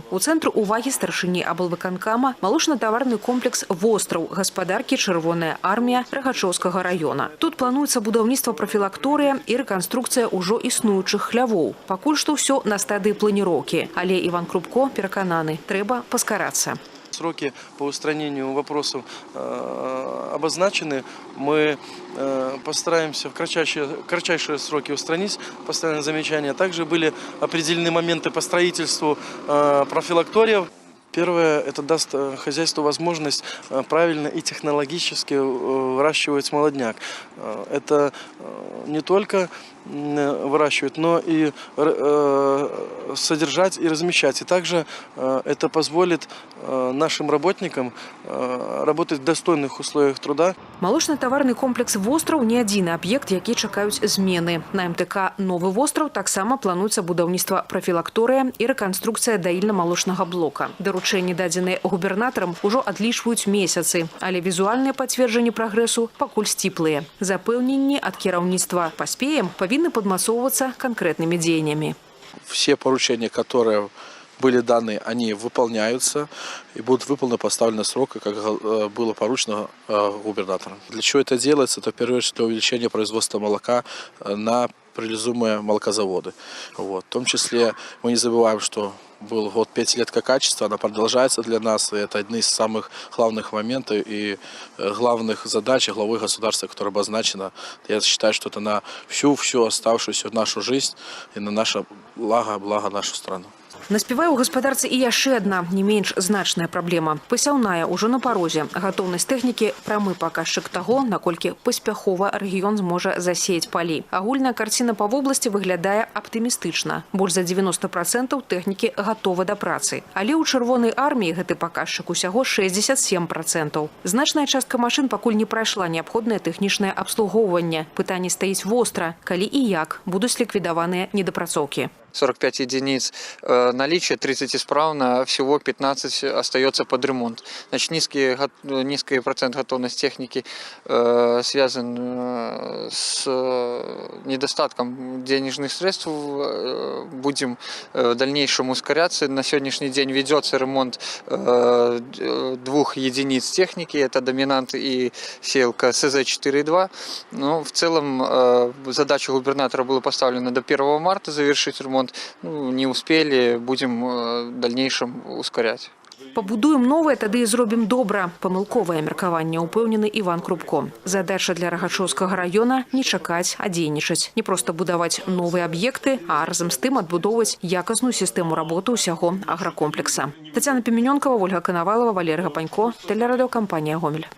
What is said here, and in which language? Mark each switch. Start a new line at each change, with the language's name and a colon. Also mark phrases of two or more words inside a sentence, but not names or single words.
Belarusian: У цэнтры увагі старшыні аблвыканкама малочна-таварны комплекс «Востраў» гаспадаркі «Чырвоная армія» Рагачоўскага раёна. Тут плануецца будаўніцтва прафілакторыя і рэканструкцыя ўжо існуючых хлявоў. Пакуль што ўсё на стадыі планіроўкі, але Іван Крупко перакананы, трэба паскараць.
Russian: Сроки по устранению вопросов обозначены. Мы постараемся в кратчайшие сроки устранить постоянные замечания. Также были определены моменты по строительству профилакториев. Первое, это даст хозяйству возможность правильно и технологически выращивать молодняк. Это не только выращивать, но и содержать и размещать. И также это позволит нашим работникам работать в достойных условиях труда.
Belarusian: Малочна-таварны комплекс «Востраў» не адзіны аб'ект, які чакаюць змены. На МТК «Новы востраў» таксама плануецца будаўніцтва прафілакторыя і рэканструкцыя даільна-малочнага блока. Даручэнні, дадзеныя губернатарам, ужо адлічваюць месяцы, але візуальныя пацверджанні прагрэсу пакуль сціплыя. Запэўненні ад кіраўніцтва «Паспеем» павінны падмацоўвацца
Russian: конкретными деяниями. Все поручения, которые были даны, они выполняются и будут выполнены по поставленным срокам, как было поручено губернатором. Для чего это делается? Это в первую очередь для увеличения производства молока на реализуемые молокозаводы. В том числе мы не забываем, что был год 5 лет как качество, она продолжается для нас, и это одни из самых главных моментов и главных задач главы государства, которая обозначена. Я считаю, что это на всю оставшуюся нашу жизнь и на наше благо нашу страну.
Belarusian: Наспевае ў гаспадарцы і яшчэ адна, не менш значная праблема. Пасяўная ўжо на парозе. Гатоўнасць тэхнікі – прамы паказчык таго, наколькі паспяхова рэгіён зможа засеяць палі. Агульная карціна па вобласці выглядае аптымістычна. Больш за 90% тэхнікі гатова да працы. Але ў Чырвонай арміі гэты паказчык усяго 67%. Значная частка машын пакуль не прайшла неабходнае тэхнічнае абслугоўванне. Пытанне стаіць востра, калі і як будуць ліквідаваныя недапрацоўкі.
Russian: 45 единиц наличия, 30 исправно, всего 15 остается под ремонт. Значит, низкий процент готовности техники связан с недостатком денежных средств. Будем в дальнейшем ускоряться. На сегодняшний день ведется ремонт 2 единиц техники. Это доминант и сеялка СЗ-4.2. Но в целом задача губернатора была поставлена до 1 марта завершить ремонт. Не успели, будем в дальнейшем ускорять.
Belarusian: Пабудуем новае, тады і зробім добра. Памылковае меркаванне, упэўнены Іван Крупко. Задача для Рагачоўскага раёна – не чакаць, а дзейнічаць. Не проста будаваць новыя аб'екты, а разам з тым адбудоўваць якасную сістэму работы ўсяго агракомплекса. Тацяна Піменёнкава, Ольга Канавалова, Валерий Гапанько, тэлерадыёкампанія «Гомель».